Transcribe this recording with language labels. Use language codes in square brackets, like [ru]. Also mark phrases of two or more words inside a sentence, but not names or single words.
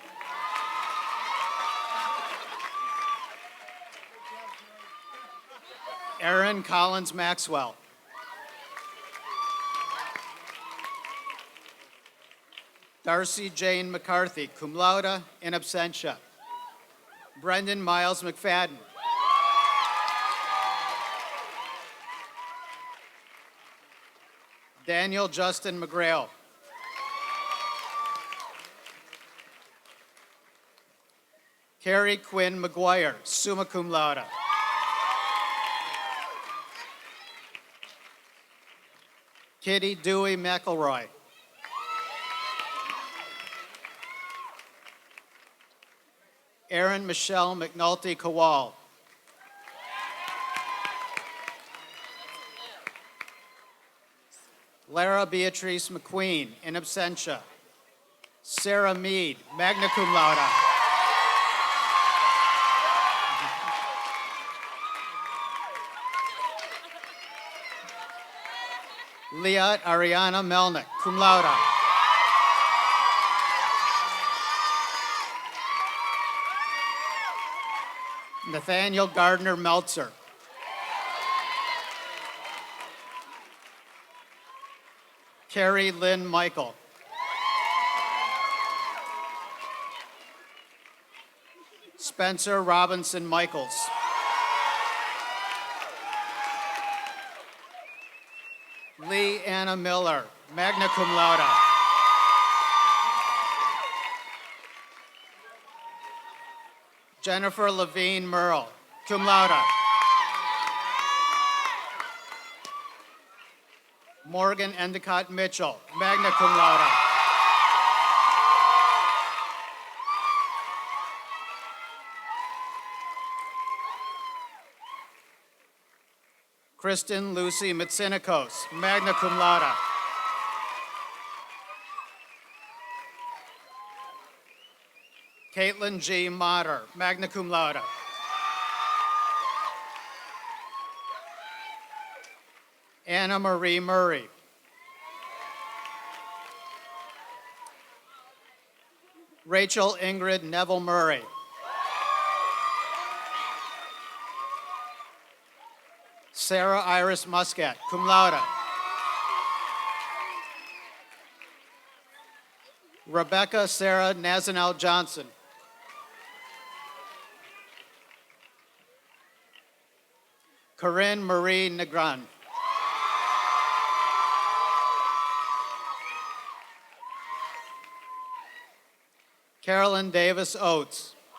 [en] Aaron Collins Maxwell. Darcy Jane McCarthy, [la] cum laude, in absentia. [en] Brendan Miles McFadden. Daniel Justin McGrail. Carrie Quinn McGuire, [la] summa cum laude. [en] Kitty Dewey McElroy. Erin Michelle McNulty Kowal. Lara Beatrice McQueen, [la] in absentia. [en] Sarah Mead, [la] magna cum laude. [en] Liat Ariana Melnick, [la] cum laude. [en] Nathaniel Gardner Meltzer. Carrie Lynn Michael. Spencer Robinson Michaels. Lee Anna Miller, [la] magna cum laude. [en] Jennifer Levine Merle, [la] cum laude. [en] Morgan Endicott Mitchell, [la] magna cum laude. [en] Kristen Lucy Mitsinikos, [la] magna cum laude. [en] Caitlin G. Motter, [la] magna cum laude. [en] Anna Marie Murray. Rachel Ingrid Neville Murray. Sarah Iris Muscat, [la] cum laude. [en] Rebecca Sarah Nazanel Johnson. Corinne Marie Negron. Carolyn Davis Oates.